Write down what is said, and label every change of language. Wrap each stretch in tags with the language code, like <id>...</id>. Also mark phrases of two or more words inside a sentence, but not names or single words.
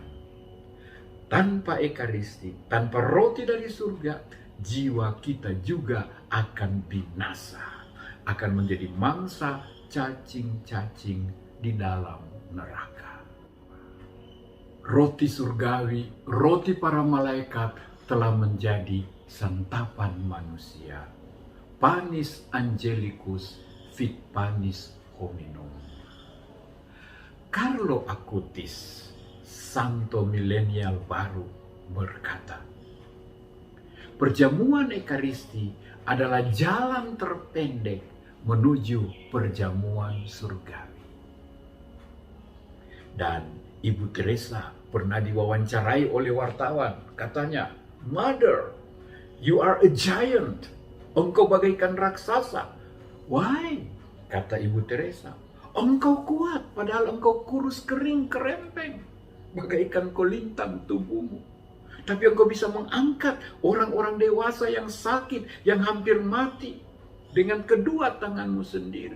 <id>Tanpa Ekaristi, tanpa roti dari surga, jiwa kita juga akan binasa, akan menjadi mangsa cacing-cacing di dalam neraka. Roti surgawi, roti para malaikat telah menjadi santapan manusia.</id> <la>Panis angelicus fit panis hominum.</la> <id>Carlo Acutis, santo milenial baru, berkata, perjamuan Ekaristi adalah jalan terpendek menuju perjamuan surgawi. Dan Ibu Teresa pernah diwawancarai oleh wartawan. Katanya,</id> <en>Mother, you are a giant.</en> <id>Engkau bagaikan raksasa. Why? Kata Ibu Teresa. Engkau kuat, padahal engkau kurus kering kerempeng, bagaikan kolintang tubuhmu. Tapi engkau bisa mengangkat orang-orang dewasa yang sakit, yang hampir mati, dengan kedua tanganmu sendiri.</id>